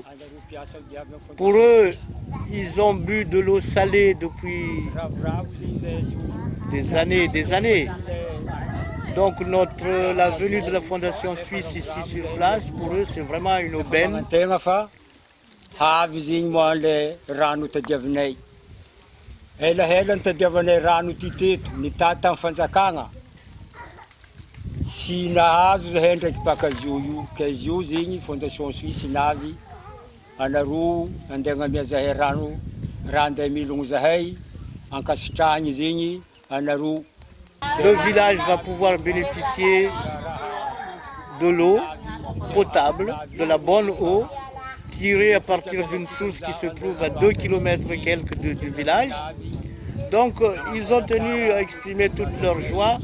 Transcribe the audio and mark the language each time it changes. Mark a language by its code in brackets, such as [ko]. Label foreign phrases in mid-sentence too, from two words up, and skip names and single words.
[fr] Pour eux, ils ont bu de l'eau salée depuis des années et des années. Donc la venue de la Fondation Suisse ici sur place, pour eux, c'est vraiment une aubaine. [mg] Ela ny tadiavanay rano ty teto, nitady tamin'ny fanjakagna. Sy nahazo zahay ndraiky baka zio io, ka izy io zegny Fondation Suisse navy anaroa andeha agnamia zahay rano, raha andeha milogno zahay, ankasitrahany zegny anaroa. [fr] Le village va pouvoir bénéficier de l'eau potable, de la bonne eau, tiré à partir d'une source qui se trouve à 2 km et quelques du village. Donc ils ont tenu à exprimer toute leur joie.